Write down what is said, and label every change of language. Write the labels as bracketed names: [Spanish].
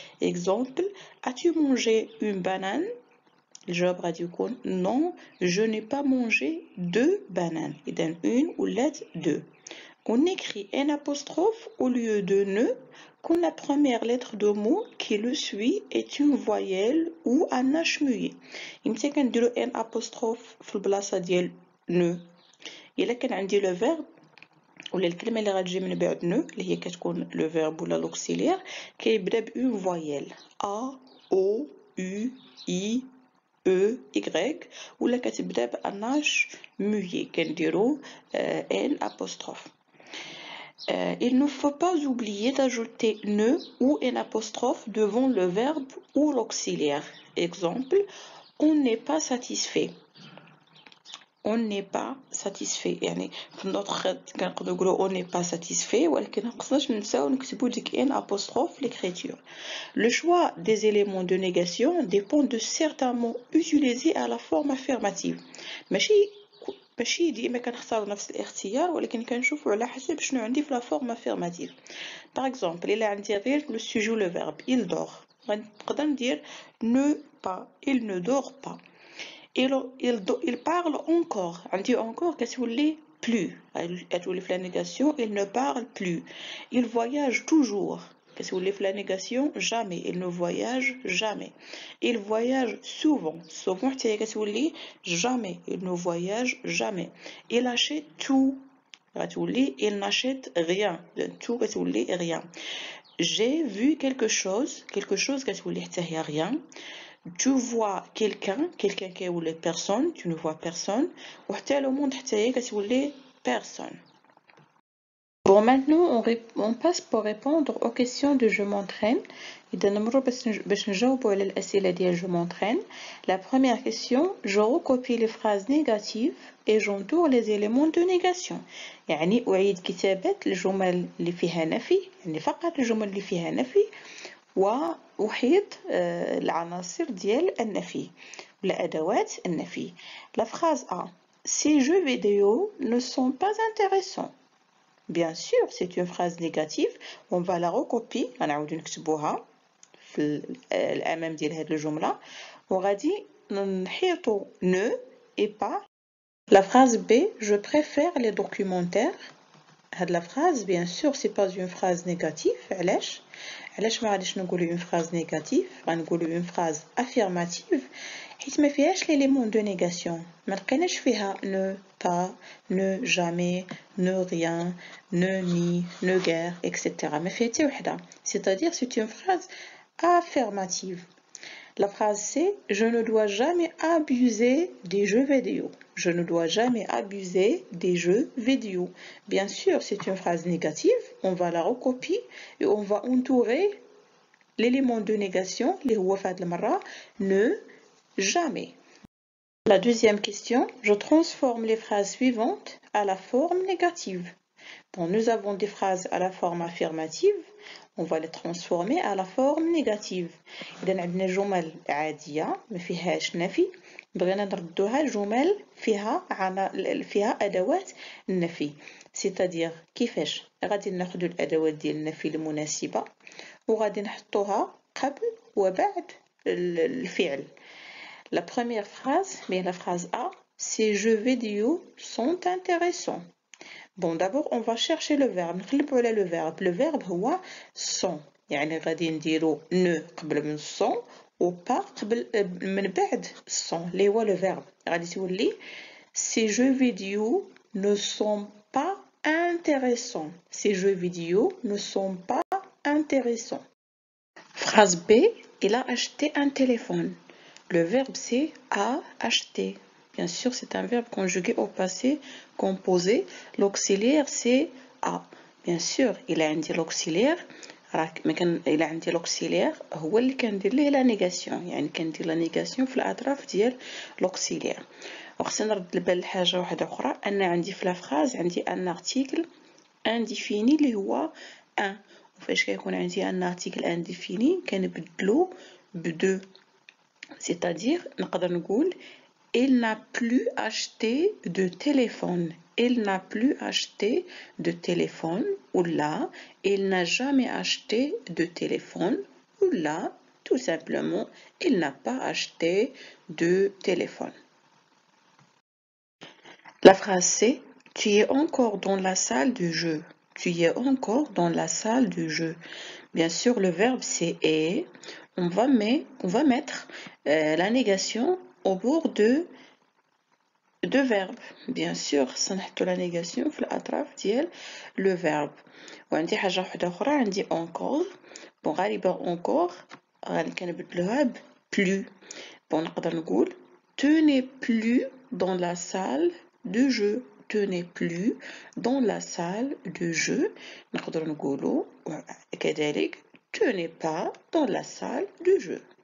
[French] Exemple, as-tu mangé une banane? [Arabic] الجواب غادي يكون [French] non, je n'ai pas mangé deux bananes. [Arabic] إذا [French] une ou la deux. On écrit un apostrophe au lieu de ne quand la première lettre de mot qui le suit est une voyelle ou un H muet. [Arabic] يمكن كنديرو [French] un apostrophe [Arabic] في البلاصة ديال [French] ne [Arabic] إلا كان عندي لو فيرب ولا الكلمة اللي غتجي من بعد نو اللي هي كتكون لو فيرب ولا لوكسيليير كيبدا بأون فويال أ أو يو إي E, Y ولا كتبدا بأناش muet كنديرو N apostrophe. [French] Il ne faut pas oublier d'ajouter ne ou un apostrophe devant le verbe ou l'auxiliaire. Exemple, on n'est pas satisfait. On n'est pas satisfait. [Arabic] يعني في النطق كنقدروا نقولوا [French] on n'est pas satisfait [Arabic] ولكن مقصناش ننساو نكتبوا ديك ان apostrophe l'écriture. [French] Le choix des éléments de négation dépend de certains mots utilisés à la forme affirmative. [Arabic] ماشي ديما كنختاروا نفس الاختيار ولكن كنشوفوا على حسب شنو عندي في لا فورم affirmative. [French] Par exemple, [Arabic] الا عندي غير [French] le sujet le verbe il dort [Arabic] غنقدر ندير [French] ne pas il ne dort pas. Il parle encore [Arabic] عندي [French] encore [Arabic] كتولي [French] plus [Arabic] كتولي في [French] la négation il ne parle plus. Il voyage toujours [Arabic] كتولي في [French] la négation jamais il ne voyage jamais. Il voyage souvent [Arabic] حتى هي كتولي [French] jamais il ne voyage jamais. Il achète tout [Arabic] غتولي [French] il n'achète rien tout [Arabic] كتولي [French] rien. J'ai vu quelque chose [Arabic] كتولي حتى هي [French] rien. Tu vois quelqu'un qui ou les personnes, tu ne vois personne. Ou [Arabic] حتى [French] le monde [Arabic] حتى هي كتولي [French] personne. Bon, maintenant on passe pour répondre aux questions de je m'entraîne. [Arabic] إذا نمروا باش نجاوبوا على الأسئلة ديال [French] je m'entraîne. La première question, je recopie les phrases négatives et j'entoure les éléments de négation. [Arabic] يعني أعيد كتابة الجمل اللي فيها نفي يعني فقط الجمل اللي فيها نفي وأحيط العناصر ديال النفي ولا أدوات النفي. [French] La phrase A. Ces jeux vidéo ne sont pas intéressants. Bien sûr, c'est une phrase négative. On va la recopier. [Arabic] غنعاودو نكتبوها في الأمام ديال هاد الجملة وغادي نحيطو ne et pas. [French] La phrase B. Je préfère les documentaires. [Arabic] هاد [French] la phrase, bien sûr, c'est pas une phrase négative. [Arabic] علاش ما غاديش نقولوا [French] une phrase négative [Arabic] غنقولوا [French] une phrase affirmative [Arabic] حيت ما فيهاش [French] l'élément de négation [Arabic] ما لقيناش فيها [French] ne pas ne jamais ne rien ne ni ne guère etc. [Arabic] ما فيها حتى وحده [French] c'est-à-dire c'est une phrase affirmative. La phrase C. Je ne dois jamais abuser des jeux vidéo. Je ne dois jamais abuser des jeux vidéo. Bien sûr, c'est une phrase négative. On va la recopier et on va entourer l'élément de négation, les huwafat al-marra, ne, jamais. La deuxième question. Je transforme les phrases suivantes à la forme négative. Bon, nous avons des phrases à la forme affirmative. On va les transformer à la forme négative. [Arabic] إذا عندنا جمل عادية ما فيهاش نفي بغينا نردوها جمل فيها أدوات النفي. [French] c'est-à-dire [Arabic] كيفاش غادي ناخدو الأدوات ديال النفي المناسبة وغادي نحطوها قبل وبعد الفعل. [French] La première phrase, mais la phrase A. Ces jeux vidéo sont intéressants. Bon, d'abord, on va chercher le verbe. [Arabic] نقلبوا على [French] le verbe. Le verbe [Arabic] هو [French] sont. [Arabic] يعني غادي نديرو ne قبل من sont و pas قبل من بعد sont. اللي هو [French] le verbe. [Arabic] غادي تولي [French] ces jeux vidéo ne sont pas intéressants. Ces jeux vidéo ne sont pas intéressants. Phrase B. Il a acheté un téléphone. Le verbe c'est a acheté. Bien sûr, c'est un verbe conjugué au passé composé. L'auxiliaire, c'est a. Bien sûr, il a [Arabic] عندي [French] l'auxiliaire. [Arabic] إلا عندي l'auxiliaire هو اللي كندير ليه [French] la négation. [Arabic] يعني كندير la négation في الأطراف ديال l'auxiliaire. وخصنا نرد البال لحاجة واحدة أخرى أن عندي في la phrase عندي un article indéfini اللي هو un. وفاش كيكون عندي [French] un article indéfini [Arabic] كنبدلو ب2. [French] C'est-à-dire [Arabic] نقدر نقول [French] il n'a plus acheté de téléphone. Il n'a plus acheté de téléphone. Ou là, il n'a jamais acheté de téléphone. Ou là, tout simplement, il n'a pas acheté de téléphone. La phrase c'est tu es encore dans la salle de jeu. Tu es encore dans la salle de jeu. Bien sûr, le verbe c'est est. On va mettre la négation au bord de deux verbes. Bien sûr [Arabic] سنحطوا [French] la négation [Arabic] في الأطراف ديال [French] le verbe. [Arabic] وعندي حاجة واحدة أخرى عندي encore. بون غالبا encore غادي كنبدلوها ب plus. بون نقدر نقول [French] tu n'es plus dans la salle de jeu. Tu n'es plus dans la salle de jeu. [Arabic] نقدر نقولوا كذلك [French] tu n'es pas dans la salle de jeu.